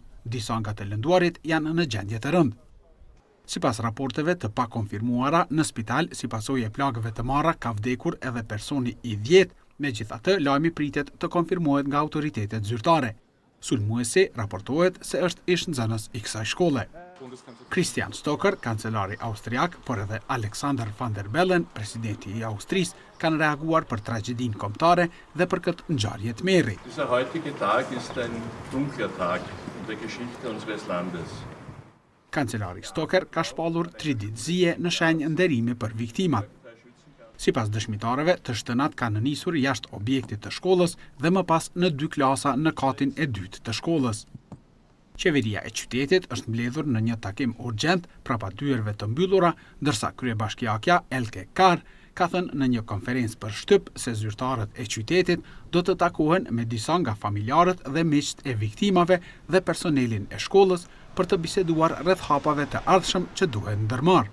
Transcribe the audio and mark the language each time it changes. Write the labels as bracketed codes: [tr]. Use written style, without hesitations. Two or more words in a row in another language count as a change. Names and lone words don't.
[sq] Disa nga të lënduarit janë në gjendje të rëndë. Sipas raporteve të pakonfirmuara, në spital, si pasojë e plagëve të marra, ka vdekur edhe personi i 10, megjithatë lajmi pritet të konfirmohet nga autoritetet zyrtare. Sulmuesi raportohet se është ish-nxënës i kësaj shkolle. Christian Stocker, kancelari austriak, por edhe Alexander van der Bellen, presidenti i Austrisë, kanë reaguar për tragjedinë kombëtare dhe për këtë ngjarje të merri. [de] Dieser heutige Tag ist ein dunkler Tag in der Geschichte unseres Landes. [sq] Kancelari Stocker ka shpallur 3 ditë zije në shenjë nderimi për viktimat. Sipas dëshmitarëve, të shtënat kanë nisur jashtë objektit të shkollës dhe më pas në 2 klasa në katin e dytë të shkollës. Qeveria e qytetit është mbledhur në një takim urgjent prapa dyerve të mbyllura, ndërsa kryebashkiakja Elke Kar ka thënë në një konferencë për shtyp se zyrtarët e qytetit do të takohen me disa nga familjarët dhe miqt e viktimave dhe personelin e shkollës për të biseduar rreth hapave të ardhshëm që duhet ndërmarrë.